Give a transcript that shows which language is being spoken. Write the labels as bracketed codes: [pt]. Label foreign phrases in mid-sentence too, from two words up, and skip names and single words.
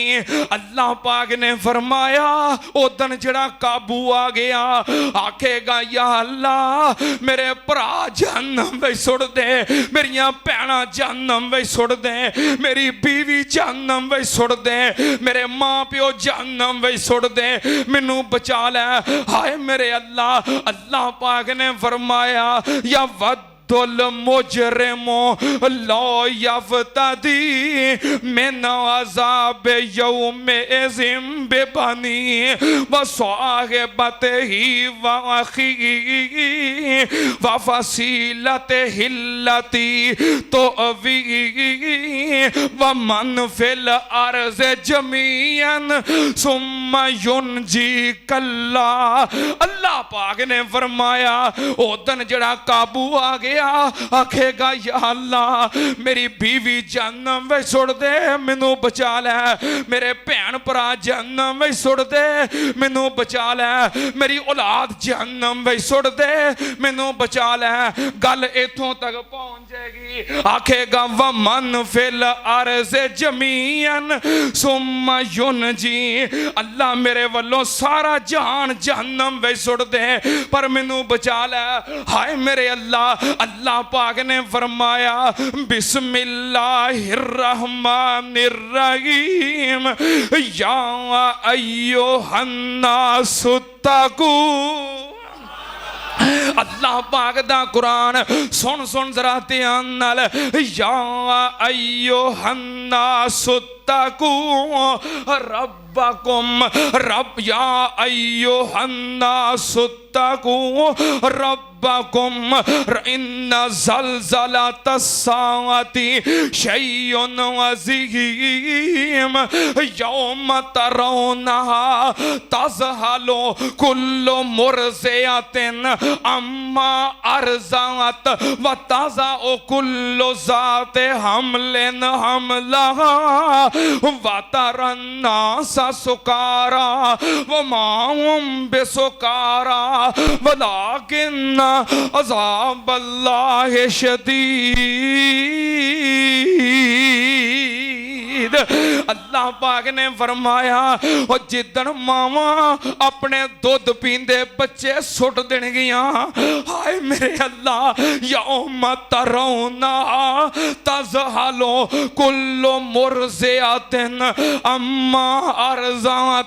[pa] اللہ پاک نے فرمایا اودن جیہڑا قابو آ گیا آکھے گا یا اللہ میرے بھرا جہنم وچ سٹ دے، میریاں بھیݨاں جہنم وچ سٹ دے، میری بیوی جہنم وچ سٹ دے، میرے ماں پیو جہنم وچ سٹ دے، مینوں بچا لے. ہائے میرے اللہ، اللہ پاک نے فرمایا [ar] يود المجرم لو يفتدي من عذاب يومئذ ببنيه وصاحبته وأخيه وفصيلته التي تؤويه ومن في الأرض جميعا ثم ينجيه كلا. [pa] اللہ پاک نے فرمایا اودن جیہڑا قابو آ گیا آکھے گا یا اللہ میری بیوی جہنم وچ سٹ دے، مینوں بچا لے، میرے بھین بھرا جہنم وچ سٹ دے، مینوں بچا لے، میری اولاد جہنم وچ سٹ دے، مینوں بچا لے. گل ایتھوں تک پہنچ جائے گی آکھے گا [ar] ومن في الأرض جميعا ثم ينجيه. [pa] اللہ میرے ولوں سارا جہان جہنم وچ سٹ دے پر مینوں بچا لے. ہائے میرے اللہ، اللہ پاک نے فرمایا [ar] بسم الله الرحمن الرحيم يا أيها الناس اتقوا. [pa] اللہ پاک دا قرآن سن سن ذرا دھیان نال. [ar] يا أيها الناس اتقوا ربكم رب يا أيها الناس اتقوا ربكم إن زلزلة الساعة شيء عظيم يوم ترونها تذهل كل مرضعة عما أرضعت وتضع كل ذات حمل حملها وترى الناس سكارى وما هم بسكارى ولكن عذاب الله شديد. [pa] اللہ پاک نے فرمایا اور جدن ماواں اپنے دودھ پیندے بچے سٹ دیݨگیاں، ہائے میرے اللہ [ar] يوم ترونها تذهل كل مرضعة عما أرضعت.